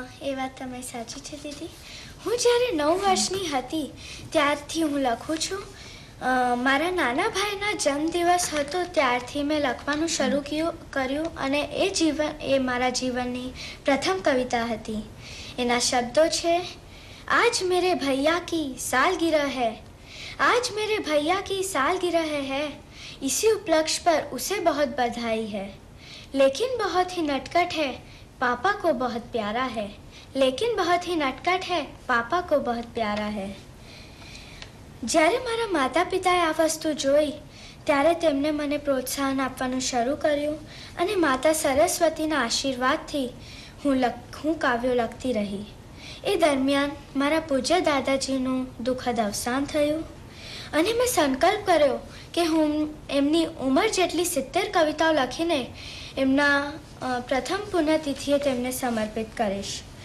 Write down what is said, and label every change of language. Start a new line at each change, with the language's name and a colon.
Gujarati: એ વાત તમે સાચી છે દીદી. હું જ્યારે 9 વર્ષની હતી ત્યારથી હું લખું છું. મારા નાના ભાઈના જન્મદિવસ હતો ત્યારથી મેં લખવાનું શરૂ કર્યું અને એ મારા જીવનની પ્રથમ કવિતા હતી. એના શબ્દો છે:
Hindi: આજ મેરે ભૈયા કી સાલગીરહ હૈ, आज मेरे भैया की सालगिरह है, इसी उपलक्ष्य पर उसे बहुत बधाई है, लेकिन बहुत ही नटखट है, पापा को बहुत प्यारा है, लेकिन बहुत ही नटखट है, पापा को बहुत प्यारा है.
Gujarati: જ્યારે મારા માતા પિતાએ આ વસ્તુ જોઈ ત્યારે તેમણે મને પ્રોત્સાહન આપવાનું શરૂ કર્યું અને માતા સરસ્વતીના આશીર્વાદથી હું કાવ્યો લખતી રહી. એ દરમિયાન મારા પૂજ્ય દાદાજીનું દુઃખદ અવસાન થયું અને મેં સંકલ્પ કર્યો કે હું એમની ઉંમર જેટલી 70 કવિતાઓ લખીને એમના પ્રથમ પુણ્યતિથિએ તેમને સમર્પિત કરીશ.